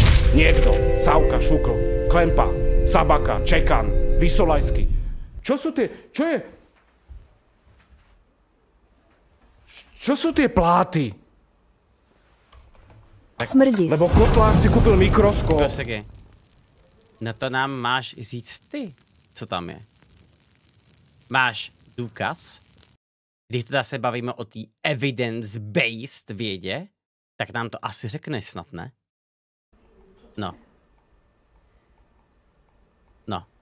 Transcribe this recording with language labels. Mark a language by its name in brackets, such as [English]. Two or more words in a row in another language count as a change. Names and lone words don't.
[Slovak] Niekto. Savka, Šukl, Klempa, Sabaka, Čekan, Vysolajský. Čo sú tie... Čo sú tie pláty? Smrdis. Lebo Kotlár si kúpil mikroskop. [Czech] No to nám máš říct ty, co tam je. Máš důkaz? Když teda se bavíme o té [English] evidence-based [Czech] vědě, tak nám to asi řekneš snad, ne? No. No.